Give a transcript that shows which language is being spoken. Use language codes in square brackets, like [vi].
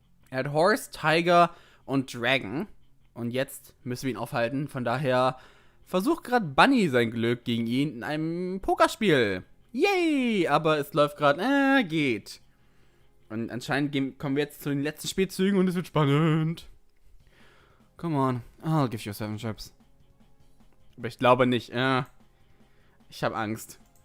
[de] Er hat Horse, Tiger und Dragon. Und jetzt müssen wir ihn aufhalten. Von daher versucht gerade Bunny sein Glück gegen ihn in einem Pokerspiel. Yay! Aber es läuft gerade, geht. Und anscheinend kommen wir jetzt zu den letzten Spielzügen und es wird spannend. [en] Come on, I'll give you 7 chips. [de] Aber ich glaube nicht, ich habe Angst.